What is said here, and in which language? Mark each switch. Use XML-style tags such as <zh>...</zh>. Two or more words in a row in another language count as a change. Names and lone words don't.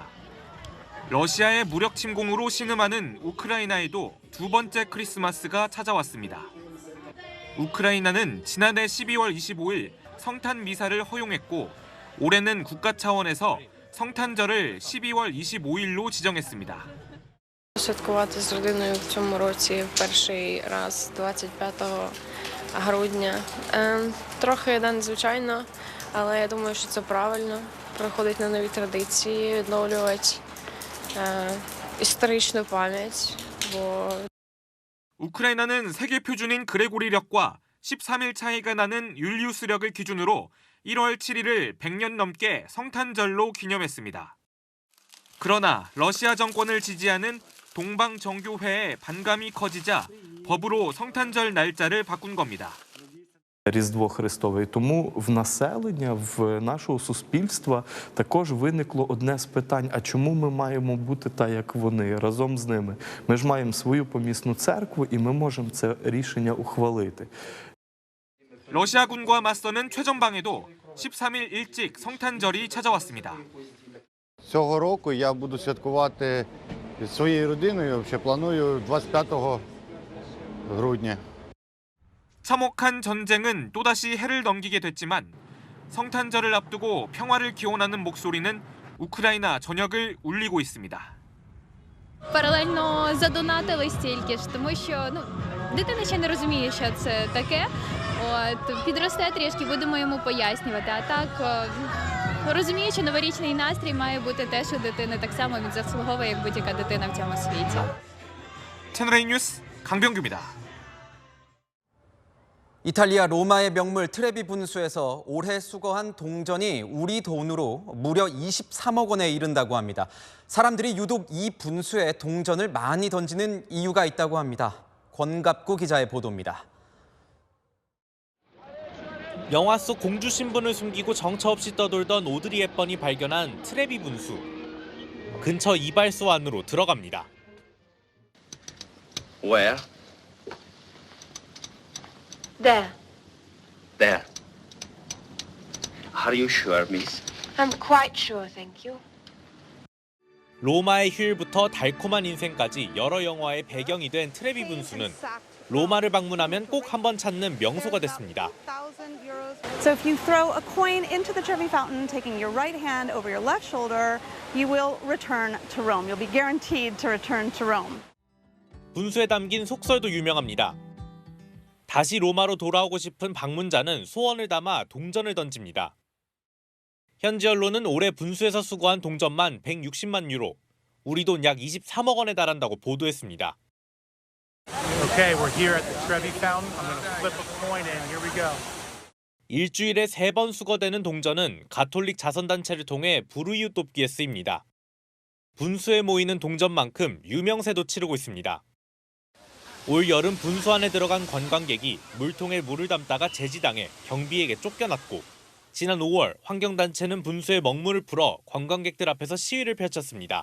<ko>러시아의 무력 침공으로 신음하는 우크라이나에도 두 번째 크리스마스가 찾아왔습니다. 우크라이나는 지난해 12월 25일 성탄 미사를 허용했고 올해는 국가 차원에서 성탄절을 12월 25일로 지정했습니다.</ko> <uk>Святкувати з родиною в цьому році перший раз 25 грудня. Трохи незвичайно, але я думаю, що це правильно. Приходить на нові традиції, відновлювати історичну пам'ять.</uk> <ko>우크라이나는 세계 표준인 그레고리력과 13일 차이가 나는 율리우스력을 기준으로 1월 7일을 100년 넘게 성탄절로 기념했습니다. 그러나 러시아 정권을 지지하는 동방정교회의 반감이 커지자 법으로 성탄절 날짜를 바꾼 겁니다.</ko> <uk>Різдво Христове. І тому в населення, в нашого суспільства також виникло одне з питань, а чому ми маємо бути так, як вони, разом з ними? Ми ж маємо свою помісну церкву і ми можемо це рішення ухвалити.</uk> <ko>러시아군과 맞서는 최전방에도 13일 일찍 성탄절이 찾아왔습니다.</ko> <uk>Цього року я буду святкувати із своєю родиною. Взагалі планую 25 грудня.</uk> <ko>참혹한 전쟁은 또다시 해를 넘기게 됐지만 성탄절을 앞두고 평화를 기원하는 목소리는 우크라이나 전역을 울리고 있습니다.</ko> <uk>Паралельно задонатили стільки ж, тому що дитина ще не розуміє, що це таке. Підросте трішки, будемо йому пояснювати. А так розумію, що новорічний настрій має бути теж у дитини. Так само він заслуговує, як будь-яка дитина в цьому світі.</uk> <ko>채널A 뉴스 강병규입니다. 이탈리아 로마의 명물 트레비 분수에서 올해 수거한 동전이 우리 돈으로 무려 23억 원에 이른다고 합니다. 사람들이 유독 이 분수에 동전을 많이 던지는 이유가 있다고 합니다. 권갑구 기자의 보도입니다. 영화 속 공주 신분을 숨기고 정처 없이 떠돌던 오드리 헵번이 발견한 트레비 분수. 근처 이발소 안으로 들어갑니다.</ko> <en>Where? There. There. Are you sure, miss? I'm quite sure, thank you.</en> <ko>로마의 휴일부터 달콤한 인생까지 여러 영화의 배경이 된 트레비 분수는 로마를 방문하면 꼭 한번 찾는 명소가 됐습니다.</ko> <en>So if you throw a coin into the Trevi Fountain, taking your right hand over your left shoulder, you will return to Rome. You'll be guaranteed to return to Rome.</en> <ko>분수에 담긴 속설도 유명합니다. 다시 로마로 돌아오고 싶은 방문자는 소원을 담아 동전을 던집니다. 현지 언론은 올해 분수에서 수거한 동전만 160만 유로, 우리 돈 약 23억 원에 달한다고 보도했습니다.</ko> <en>Okay, we're here at the Trevi Fountain. I'm going to flip a coin in. Here we go.</en> <ko>일주일에 3번 수거되는 동전은 가톨릭 자선단체를 통해 불우이웃 돕기에 쓰입니다. 분수에 모이는 동전만큼 유명세도 치르고 있습니다. 올 여름 분수 안에 들어간 관광객이 물통에 물을 담다가 제지당해 경비에게 쫓겨났고, 지난 5월 환경단체는 분수에 먹물을 풀어 관광객들 앞에서 시위를 펼쳤습니다.</ko>